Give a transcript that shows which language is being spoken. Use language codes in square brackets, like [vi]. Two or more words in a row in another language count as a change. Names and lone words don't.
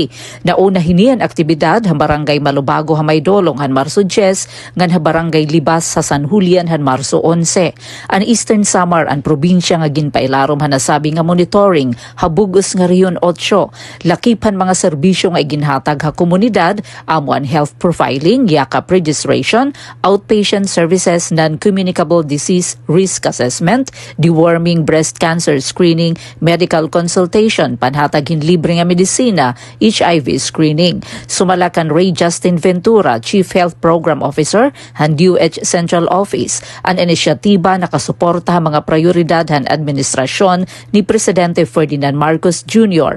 [war] Nauna hinian aktibidad ha Barangay Malubago ha Maydolong han Marso 10 ngan ha Barangay Libas sa San Julian han Marso 11. Ang Eastern Samar ang probinsya nga ginpailarom ha nasabi nga monitoring ha Bugos nga Riyon 8. Lakipan mga serbisyo nga iginhatag ha komunidad amo ang [en] health profiling, yakap registration, outpatient services, non-communicable disease risk assessment, deworming, breast cancer screening, medical consultation, [war] panhatagin libre nga medisina, [en] HIV screening. [war] Sumalakan Ray Justin Ventura, [en] Chief Health Program Officer, [war] han DOH Central Office, ang inisyatiba nakasuporta ha mga prioridad han administrasyon ni Presidente Ferdinand Marcos Jr.